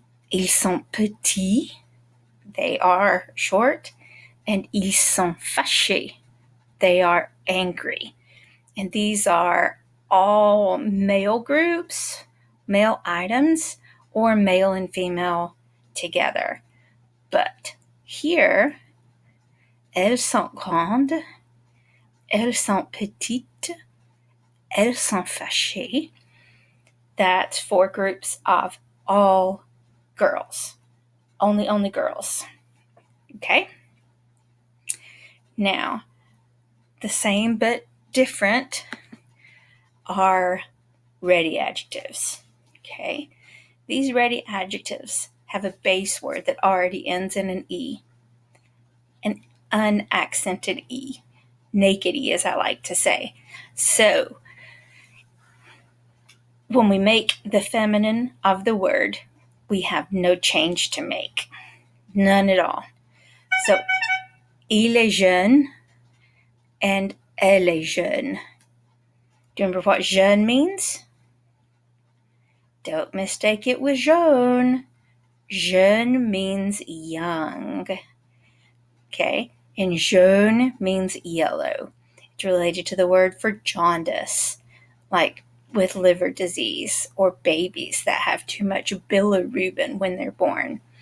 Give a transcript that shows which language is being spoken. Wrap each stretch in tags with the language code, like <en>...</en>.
<fr>Ils sont petits.</fr> <en>They are short. And</en> <fr>ils sont fâchés.</fr> <en>They are angry. And these are all male groups, male items, or male and female together. But here,</en> <fr>elles sont grandes, elles sont petites, elles sont fâchées.</fr> <en>That's four groups of all girls. Only girls. Okay? Now, the same but different are ready adjectives. Okay? These ready adjectives have a base word that already ends in an E, an unaccented E, naked E, as I like to say. So, when we make the feminine of the word, we have no change to make. None at all.</en> <fr>So, il est jeune and elle est jeune.</fr> <en>Do you remember what jeune means? Don't mistake it with jaune. Jeune means young. Okay? And jaune means yellow. It's related to the word for jaundice, like with liver disease or babies that have too much bilirubin when they're born.</en>